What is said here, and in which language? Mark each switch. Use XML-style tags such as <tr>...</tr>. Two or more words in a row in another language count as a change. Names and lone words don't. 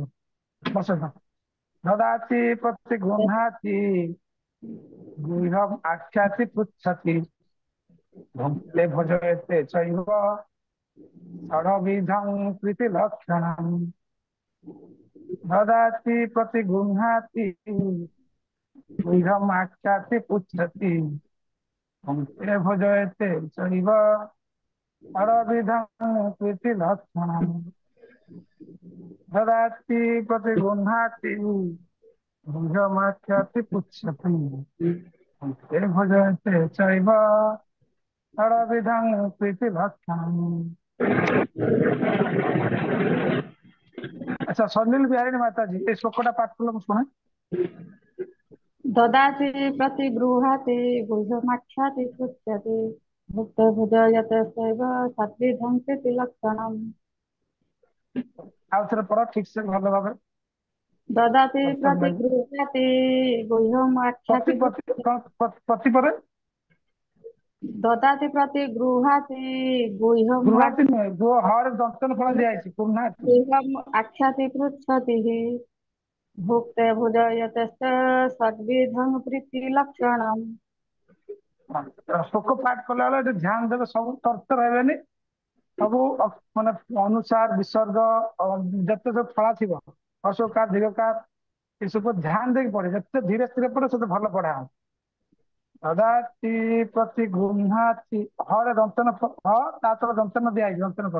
<sa>ବସନ୍ତ ଦଦାତି ପ୍ରତି ଗୃହ୍ଣାତି ଗୃହମ୍ ଆଖ୍ୟାତି ପୃଚ୍ଛତି ଭକ୍ତେ ଭଜୟତେ ଚୈବ ଷଡ଼ବିଧଂ ପ୍ରୀତି ଲକ୍ଷଣମ୍। ଦଦାତି ପ୍ରତି ଗୃହ୍ଣାତି ଗୃହମ୍ ଆଖ୍ୟାତି ପୃଚ୍ଛତି ଭକ୍ତେ ଭଜୟତେ ଚୈବ षडविधं प्रीति लक्षणम्। ददाति प्रति गृह्णाति गृहमाख्याति पुच्छति भक्ते भजते चैव षडविधं प्रीति लक्षणम्।</sa> <or>ଅଚ୍ଛା, ସଲିଲ ବିହାରୀ ମାତାଜୀ ଏ ଶ୍ଲୋକଟା ପାଠ କଲୋ ମୁଁ ଶୁଣେ।</or> <sa>ददाति प्रतिगृहाति गृहमाख्याति पृच्छति भुक्तो भुजयते सैव सद्विधं प्रीति लक्षणम्।</sa> <or>ଆଉ ଥରେ ପଢ ଠିକ ସେ ଭଲ ଭାବରେ।</or> <sa>ददाति प्रतिगृहाति गृहमाख्याति</sa> <or>ପ୍ରତି ପରେ</or> <sa>ददाति प्रतिगृहाति</sa> <or>ଗୃହାତି ନୁହେଁ, ହରେ ଦନ୍ତନ ଫଳ ଦିଆଯାଇଛି, ଗୃହାତି।</or> <sa>गृहम् आख्याति पृच्छति भुक्ते भुजयते सद्विधं प्रीति लक्षणम्।</sa> <or>ଶ୍ଲୋକ ପାଠ କଲା ବେଳେ ଏଠି ଧ୍ୟାନ ଦେବେ, ସବୁ ତରତର ହେବେନି, ସବୁ ମାନେ ଅନୁସାର ବିସର୍ଗ ଯେତେ ସବୁ ଫଳା ଥିବ, ହର୍ଷକାର ଦୀର୍ଘକାର ଏସବୁ ଧ୍ୟାନ ଦେଇକି ପଢେ। ଯେତେ ଧୀରେ ଧୀରେ ପଢେ ସେତେ ଭଲ ପଢା ହବ।</or> <sa>ଦଦାତି ପ୍ରତି ଗୃହ୍ଣାତି,</sa> <or>ହରେ ଦନ୍ତନ ହ ତା ତଳ ଦନ୍ତନ ଦିଆଯାଇଛି, ଦନ୍ତନ ଫଳ।</or>